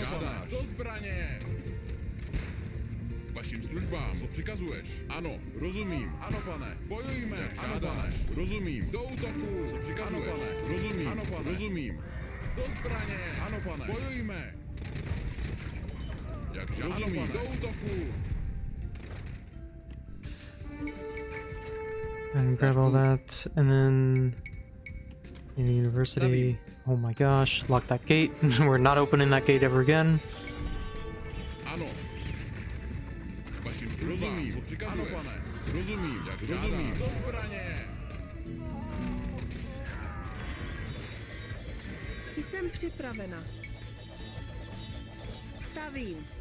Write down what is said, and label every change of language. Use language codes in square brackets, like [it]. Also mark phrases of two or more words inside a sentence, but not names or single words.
[cs] Ano, pane. Do zbraně. Vašim službám. Co přikazuješ? Ano, rozumím. Ano, pane. Bojujme. Jak ano, žádáš. Pane. Rozumím. Do útoku. Co přikazuješ? Ano, pane. Rozumím. Ano, pane. Rozumím. Do zbraně. Ano, pane. Bojujme. Jak žádáš. Rozumím. Do útoku. [en] And grab all that, and then in the university. Oh my gosh, lock that gate. We're not opening that gate ever again. [cs] Ano. Vašim službám. Co přikazuješ? Ano, pane. Rozumím. Jak žádáš. Do zbraně. Jsem připravena. Stavím.